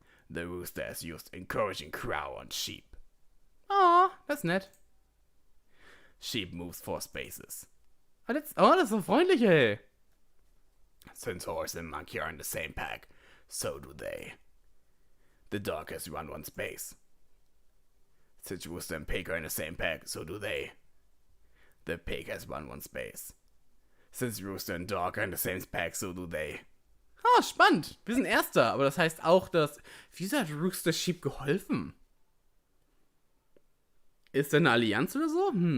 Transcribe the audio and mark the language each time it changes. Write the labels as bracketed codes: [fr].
[en] The rooster has used encouraging crow on sheep. Aw, that's [de] nett. [en] Sheep moves 4 spaces. [de] Das ist so freundlich, ey. [en] Since horse and monkey are in the same pack, so do they. The dog has run 1 space. Since rooster and pig are in the same pack, so do they. The pig has run 1 space. Since rooster and dog are in the same pack, so do they. [de] Ah, spannend. Wir sind Erster, aber das heißt auch, dass... Wieso hat Rooster Sheep geholfen? Ist da eine Allianz oder so?